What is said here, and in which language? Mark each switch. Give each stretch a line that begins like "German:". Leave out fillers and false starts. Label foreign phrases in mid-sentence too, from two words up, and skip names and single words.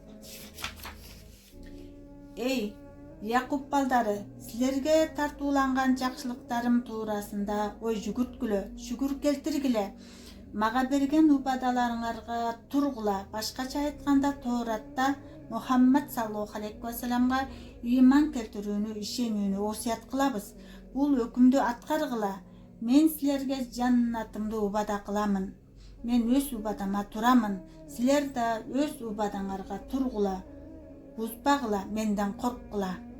Kyrgyz: Эй, Якуб балдары, силерге тартууланган жакшылыктарым туурасында ой жүгүрткүлө, шүгүр келтиргиле. Мага берген убадаларыңарга тургула. Башкача айтканда, Тооратта Мухаммад
Arabic: صلى الله عليه وسلم
Kyrgyz: иман келтирүүнү, ишенүүнү осуят кылабыз. Бул өкүмдү аткаргыла. Мен силерге жаннатымды убада кыламын. Мен өз убадама турамын. Силер да өз убадаңарга тургула. Бузбагыла, менден корккула.